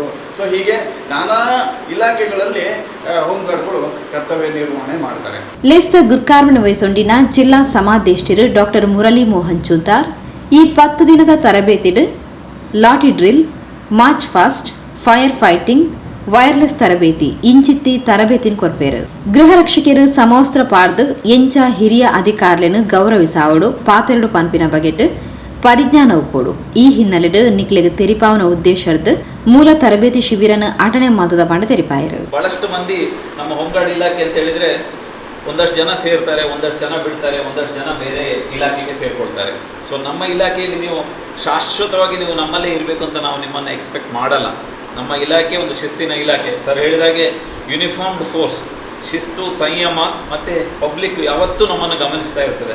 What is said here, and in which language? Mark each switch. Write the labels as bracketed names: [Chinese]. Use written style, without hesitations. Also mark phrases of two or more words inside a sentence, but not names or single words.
[Kannada] ಸೊ ಹೀಗೆ ನಾನಾ ಇಲಾಖೆಗಳಲ್ಲಿ [English] home guards [Kannada] ಕರ್ತವ್ಯ ನಿರ್ವಹಣೆ ಮಾಡ್ತಾರೆ. [Tulu] ಲೇಸ್ತ ಗುರ್ಕಾರ್ಮನ ವಯಸ್ಸೊಂಡಿನ ಜಿಲ್ಲಾ ಸಮಾದೇಷ್ಟಿರು ಡಾಕ್ಟರ್ ಮುರಳಿ ಮೋಹನ್ ಚೂತಾರ್ ಈ 10 ದಿನದ ತರಬೇತಿಡು ಲಾಟಿ ಡ್ರಿಲ್, [English] march past, fire fighting, wireless [Tulu] ತರಬೇತಿ ಇಂಚಿತ್ತಿ ತರಬೇತಿನ ಕೊರ್ಪೇರು. ಗೃಹ ರಕ್ಷಕರು ಸಮವಸ್ತ್ರ ಪಾಡ್ದು ಎಂಚ ಹಿರಿಯ ಅಧಿಕಾರಿಗಳನ್ನು ಗೌರವಿಸಾವಡು ಪಾತೆರಡು ಪಂಪಿನ ಬಗೆಟ್ ಪರಿಜ್ಞಾನ ಉಪ್ಪೋಡು. ಈ ಹಿನ್ನೆಲೆಡು ನಿಕ್ಲೆಗೆ ತೆರಿಪಾವನ ಉದ್ದೇಶದ ಮೂಲ ತರಬೇತಿ ಶಿಬಿರನ ಅಟನೆ ಮಾತದ ಬಂಡ ತೆರಿಪಾಯರು. [Kannada] ಬಹಳಷ್ಟು ಮಂದಿ ನಮ್ಮ ಹೋಮ್ಗಾರ್ಡ್ ಇಲಾಖೆ ಅಂತ ಹೇಳಿದ್ರೆ ಒಂದಷ್ಟು ಜನ ಸೇರ್ತಾರೆ, ಒಂದಷ್ಟು ಜನ ಬಿಡ್ತಾರೆ, ಒಂದಷ್ಟು ಜನ ಬೇರೆ ಇಲಾಖೆಗೆ ಸೇರ್ಕೊಳ್ತಾರೆ. ಸೊ ನಮ್ಮ ಇಲಾಖೆಯಲ್ಲಿ ನೀವು ಶಾಶ್ವತವಾಗಿ ನೀವು ನಮ್ಮಲ್ಲೇ ಇರಬೇಕು ಅಂತ ನಾವು ನಿಮ್ಮನ್ನು ಎಕ್ಸ್ಪೆಕ್ಟ್ ಮಾಡಲ್ಲ. ನಮ್ಮ ಇಲಾಖೆ ಒಂದು ಶಿಸ್ತಿನ ಇಲಾಖೆ. ಸರ್ ಹೇಳಿದಾಗೆ [English] uniformed force, [Kannada] ಶಿಸ್ತು, ಸಂಯಮ ಮತ್ತು ಪಬ್ಲಿಕ್ ಯಾವತ್ತೂ ನಮ್ಮನ್ನು ಗಮನಿಸ್ತಾ ಇರ್ತದೆ.